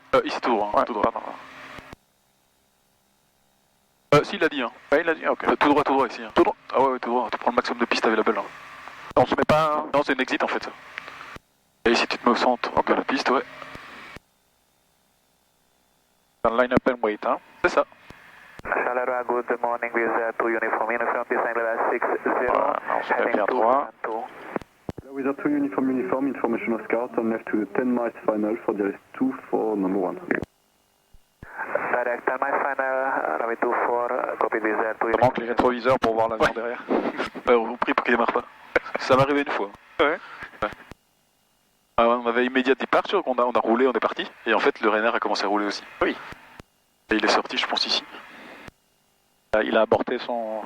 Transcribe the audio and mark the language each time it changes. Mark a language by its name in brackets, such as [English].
[French] ici tout droit, tout droit. Si, il l'a dit, hein. Ouais, il a dit, ok. Tout droit ici. Hein. Tout droit. Ah ouais, tout droit, tu prends le maximum de pistes available. Hein. On se met pas... Non, c'est une exit en fait. Et ici tu te mets au centre de la piste, ouais. Un [English] line up and wait, [French] hein. C'est ça. [English] Charleroi, good morning, with 2 uniform uniform, descend level 60, [French] voilà, on se met bien droit. [English] With a 2 uniform, information Oscar, turn left to 10 miles final for direct 2 for number 1. Direct 10 miles final, runway 24, copy with 2 [French] Il manque les rétroviseurs pour voir l'avion derrière. On prie pour qu'il démarre pas. Ça m'est arrivé une fois. Ouais. On avait immédiat departure, on a roulé, on est parti, et en fait le Ryanair a commencé à rouler aussi. Oui. Et il est sorti, je pense, ici. Il a aborté son...